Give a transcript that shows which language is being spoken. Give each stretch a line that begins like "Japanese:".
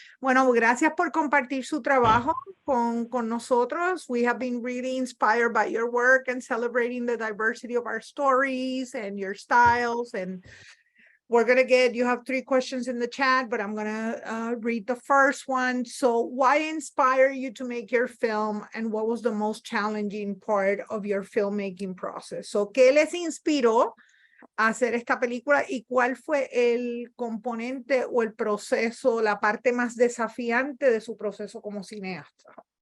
Spanish: Bueno, gracias por compartir su trabajo con nosotros.
English: We have been really inspired by your work and celebrating the diversity of our stories and your styles. And we're going to get, you have 3 questions in the chat, but I'm going to read the first one. So why inspire you to make your film, and what was the most challenging part of your filmmaking process?
Spanish: So, ¿qué les inspiró a hacer esta película y cuál fue el componente o el proceso, la parte más desafiante de su proceso como cineasta?